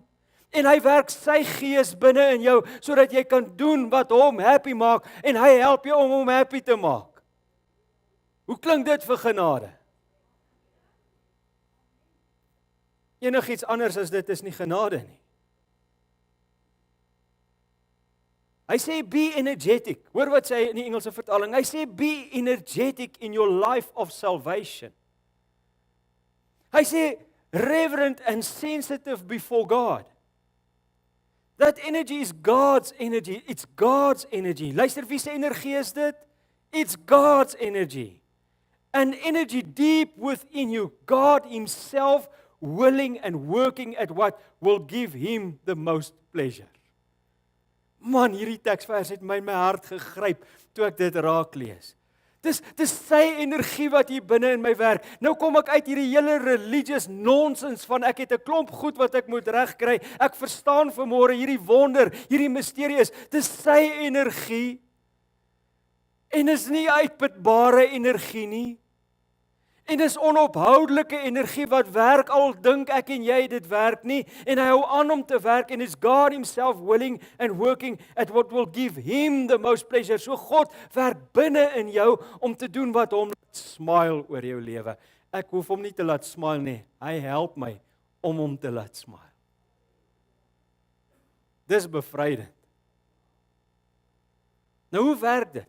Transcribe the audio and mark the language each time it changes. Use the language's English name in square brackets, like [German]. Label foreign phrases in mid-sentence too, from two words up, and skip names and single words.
[Afrikaans] En hy werk sy gees binne in jou sodat jy kan doen wat hom happy maak en hy help jou om hom happy te maak. Hoe klink dit vir genade? Enigiets anders as dit is nie genade nie. Hy sê [English] be energetic. [Afrikaans] Hoor wat sê hy in die Engelse vertaling? Hy sê [English] be energetic in your life of salvation. [Afrikaans] Hy sê [English] reverent and sensitive before God. That energy is God's energy. It's God's energy. [Afrikaans] Luister, wie se energie is dit? [English] It's God's energy. An energy deep within you. God himself willing and working at what will give him the most pleasure. [Afrikaans] Man, hierdie teksvers het my hart gegryp toe ek dit raak lees. Dis sy energie wat hier binne in my werk. Nou kom ek uit hierdie hele religious nonsens van ek het 'n klomp goed wat ek moet regkry. Ek verstaan vanmôre hierdie wonder, hierdie misterie is, dis sy energie. En is nie uitputbare energie nie. En dis onophoudelike energie wat werk al dink ek en jy dit werk nie. En hy hou aan om te werk en [English] it's God himself willing and working at what will give him the most pleasure. [Afrikaans] So God werk binne in jou om te doen wat hom laat smile oor jou lewe. Ek hoef hom nie te laat smile nie. Hy help my om hom te laat smile. Dis bevrydend. Nou hoe werk dit?